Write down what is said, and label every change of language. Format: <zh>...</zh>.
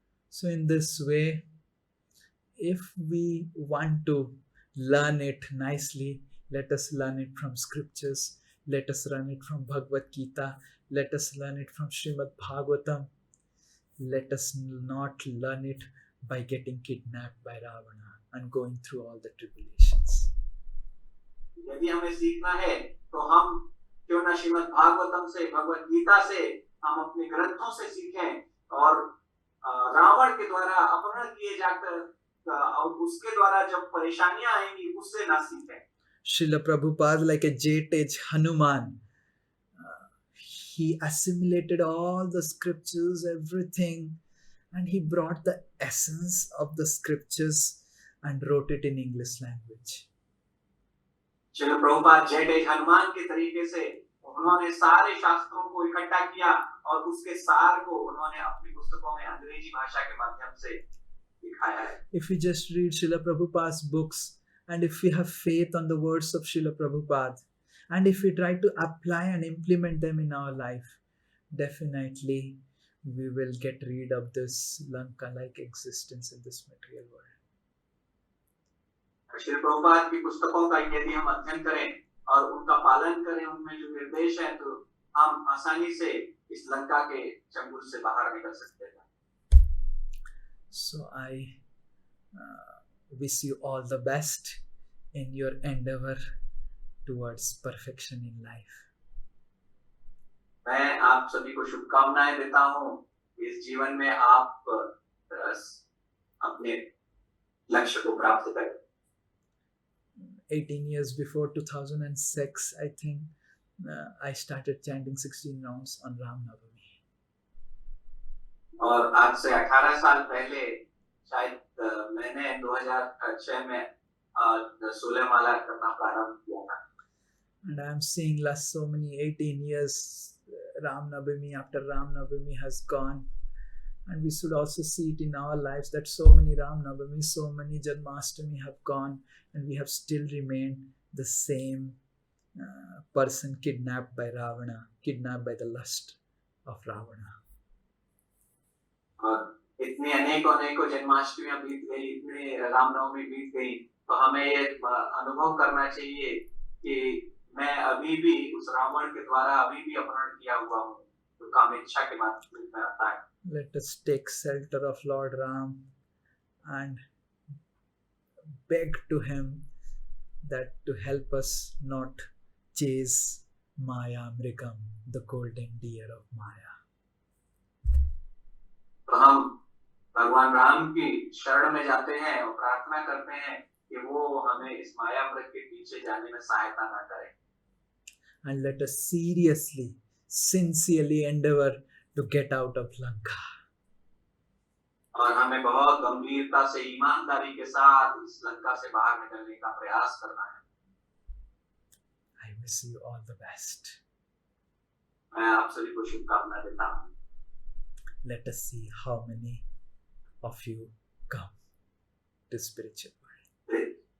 <en>So in this way, if we want to learn it nicely, let us learn it from scriptures, let us learn it from Bhagavad Gita, let us learn it from Srimad Bhagavatam. Let us not learn it by getting kidnapped by Ravana and going through all the tribulations.</en> <hi>यदि हमें सीखना है तो हम क्यों ना श्रीमद् भागवतम से, भगवद गीता से, हम अपने ग्रंथों से सीखें और रावण के द्वारा अपहरण किए जाकर और उसके द्वारा जब परेशानियां आएंगी उससे ना सीखें।</hi> <en>Srila Prabhupada, like a jet-age Hanuman, he assimilated all the scriptures, everything, and he brought the essence of the scriptures and wrote it in English language.</en> <hi>Srila Prabhupada जेठ हनुमान के तरीके से उन्होंने सारे शास्त्रों को इकट्ठा किया और उसके सार को उन्होंने अपनी पुस्तकों में अंग्रेजी भाषा के माध्यम से दिखाया है।</hi> <en>If we just read Srila Prabhupada's books, and if we have faith on the words of Srila Prabhupada, and if we try to apply and implement them in our life, definitely we will get rid of this Lanka-like existence in this material world.</en> <hi>Shri Prabhupada की पुस्तकों का यदि हम अध्ययन करें और उनका पालन करें, उनमें जो निर्देश है, तो हम आसानी से इस लंका के चंगुल से बाहर निकल सकते हैं।</hi> <en>So I wish you all the best in your endeavor towards perfection in life.</en> <hi>मैं आप सभी को शुभकामनाएं देता हूँ इस जीवन में आप अपने लक्ष्य को प्राप्त करें।</hi> <en>18 years before 2006, I think I started chanting 16 rounds on Ram Navami.</en> <hi>और आज से 18 साल पहले शायद मैंने 2006 में 16 माला करना प्रारंभ किया था।</hi> <en>And I am seeing last so many 18 years Ram Navami after Ram Navami has gone. And we should also see it in our lives that so many Ram Navami, so many Janmashtami have gone, and we have still remained the same person kidnapped by Ravana, kidnapped by the lust of Ravana.</en> <hi>और इतनी अनेकों जन्माष्टमियां बीत गई, इतनी रामनवमी बीत गई, तो हमें ये अनुभव करना चाहिए कि मैं अभी भी उस रावण के द्वारा अभी भी अपहरण किया हुआ हूँ, जो कामेच्छा के माध्यम में आता है।</hi> <en>Let us take shelter of Lord Ram and beg to him that to help us not chase Maya Mrigam, the golden deer of Maya.</en> <hi>तो हम भगवान राम की शरण में जाते हैं और प्रार्थना करते हैं कि वो हमें इस माया मृग के पीछे जाने में सहायता ना करें।</hi> <en>And let us seriously, sincerely endeavor to get out of Lanka.</en> <hi>और हमें बहुत गंभीरता से ईमानदारी के साथ इस लंका से बाहर निकलने का प्रयास करना है।</hi> <en>I wish you all the best.</en> <hi>मैं आप सभी को शुभकामनाएं देता हूँ।</hi> <en>Let us see how many of you come to spiritual world.</en>